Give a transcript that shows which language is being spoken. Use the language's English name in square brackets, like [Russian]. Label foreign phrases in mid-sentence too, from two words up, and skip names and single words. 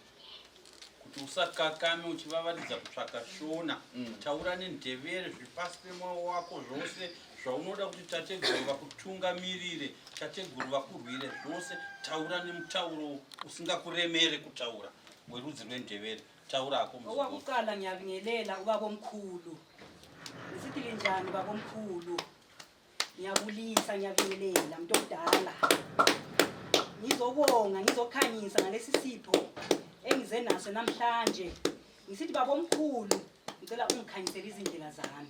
[Shona] Kuti usakakame uchivavaridza kutsvaka shona. Taura nendevere zvipasi pemwoyo wako zvose zvaunoda kuti tateguru vakutungamirire, tateguru vakurwire zvose. Taura nemutauro usingakuremere kutaura werudzi rwendevere. Taura ako muzvikoro. [Zulu] Owakuqala ngiyabingelela ubabomkhulu. Nisithi njani babomkhulu? Ngiyabulisa ngiyabingelela mntu omdala. Ngizobonga ngizokhanyisa ngalesi sipho engize naso namhlanje. Ngisithi babomkhulu ngicela ungikhanyisele izindlela zami.